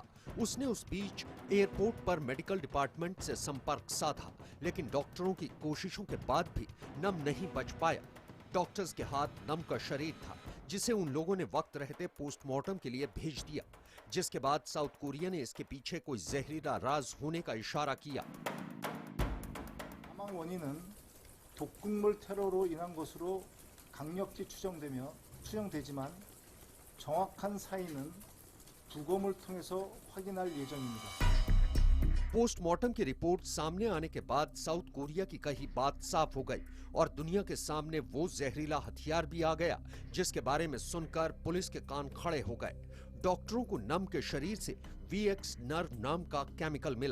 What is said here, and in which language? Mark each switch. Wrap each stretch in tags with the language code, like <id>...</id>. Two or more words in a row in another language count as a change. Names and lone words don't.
<hi>उसने उस बीच एयरपोर्ट पर</hi> <en>medical department</en> <hi>से संपर्क साधा, लेकिन डॉक्टरों की कोशिशों के बाद भी नम नहीं बच पाया। डॉक्टर्स के हाथ नम का शरीर था, जिसे उन लोगों ने वक्त रहते पोस्टमार्टम के लिए भेज दिया, जिसके बाद साउथ कोरिया ने इसके पीछे कोई जहरीला राज होने का इशारा किया।</hi> <ko>사망 원인은 독극물 테러로 인한 것으로 강력히 추정되지만 정확한 사인은 부검을 통해서 확인할 예정입니다.</ko> <hi>पोस्टमार्टम की रिपोर्ट सामने आने के बाद साउथ कोरिया की कही बात साफ हो गई और दुनिया के सामने वो जहरीला हथियार भी आ गया जिसके बारे में सुनकर पुलिस के कान खड़े हो गए। डॉक्टरों को नम के शरीर से VX नर्व नाम का केमिकल मिला।</hi>